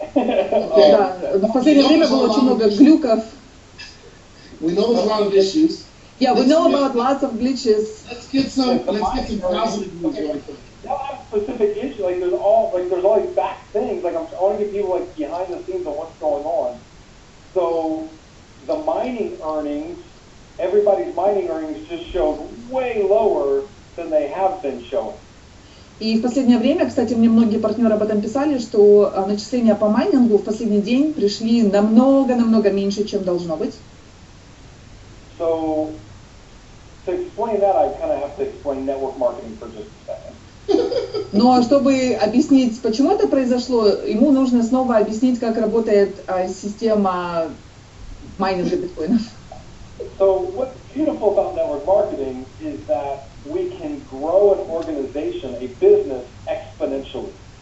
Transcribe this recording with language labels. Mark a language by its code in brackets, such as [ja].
[ru] Да, в последнее время было очень много глюков. [en] We know there's a lot of issues. Yeah, we know about lots of glitches. Let's get some positive news right there. Not have specific issues, like there's all these back things, like I want to get people like behind the scenes of what's going on. So the mining earnings, everybody's mining earnings just showed way lower than they have been showing. [ru] И в последнее время, кстати, мне многие партнеры об этом писали, что начисления по майнингу в последний день пришли намного меньше, чем должно быть. [en] So to explain that, I kind of have to explain network marketing for just a second. [ru] Но чтобы объяснить, почему это произошло, ему нужно снова объяснить, как работает система майнинга биткоинов. [en] So what's beautiful about network marketing is that we can grow an organization, a business, exponentially.